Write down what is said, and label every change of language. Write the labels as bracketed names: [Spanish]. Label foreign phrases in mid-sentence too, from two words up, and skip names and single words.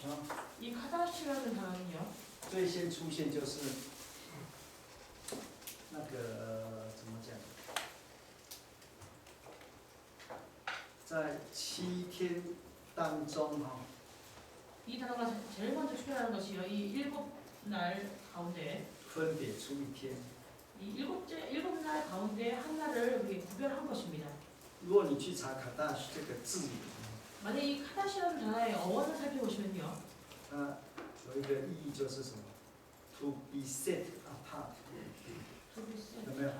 [Korean] 이 카다시라는 단어는요, [Chinese] 最先出现就是那个怎么讲，在7天当中哈， [Korean] 이 단어가 제일 먼저 출현하는 것이요, 이 일곱 날 가운데 [Chinese] 分别出一天。 [Korean] 이 일곱 날 가운데 한 날을 우리 구별한 것입니다. [Chinese] 如果你去查卡大这个字， [Korean] 만약 이 카다시라는 단어의 어원을 살펴보시면요, [Chinese] 它有一个意义就是什么 ？ [English] To be set apart。 To be set [Chinese] 有没有？